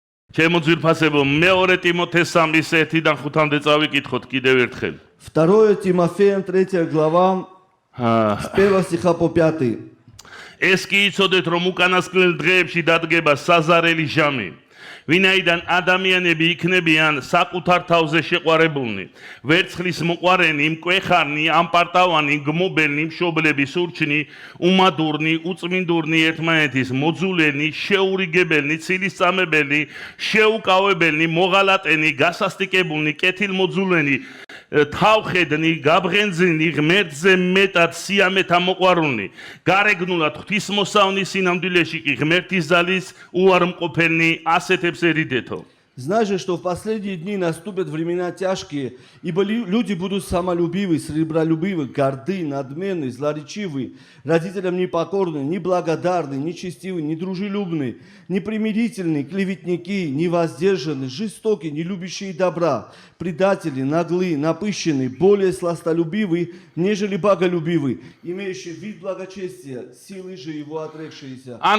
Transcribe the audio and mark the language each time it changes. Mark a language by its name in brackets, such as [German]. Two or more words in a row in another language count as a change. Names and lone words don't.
[Georgian] ჩემო ძვირფასებო, მეორე ტიმოთეს 3:1-დან 5-მდე წავიკითხოთ კიდევ ერთხელ. [Russian] 2 Тимофеям 3 глава, с 1 стиха по 5. [Georgian] ეს კი იცოდეთ, რომ უკანასკნელ დღეებში დადგება საზარელი ჟამი. ვინაიდან ადამიანები იქნებიან საკუთარ თავზე შეყვარებულნი, ვერცხლის მოყვარენი, მკვეხარნი, ამპარტავანი, გმობელნი, მშობლები, სურჩნი, უმადურნი, უწმინდურნი, ერთმანეთის მოძულენი, შეურიგებელნი, ცილისწამებელი, შეუკავებელნი, მოღალატენი, გასასტიკებულნი, კეთილმოძულენი, თავხედნი, გაბრენძენი, ღმერთზე მეტად სიამეთა მოყვარულნი, გარეგნულად ღვთისმოსავნის სინამდვილეში კი ღმერთის ძალის უარმყოფელნი, ასეთებს ერიდეთო. [Russian] Знай же, что в последние дни наступят времена тяжкие, ибо люди будут самолюбивы, сребролюбивы, горды, надменны, злоречивы, родителям непокорны, неблагодарны, нечестивы, недружелюбны, непримирительны, клеветники, невоздержаны, жестоки, не любящие добра, предатели, наглы, напыщенные, более сластолюбивы, нежели боголюбивы, имеющие вид благочестия, силы же его отрекшиеся.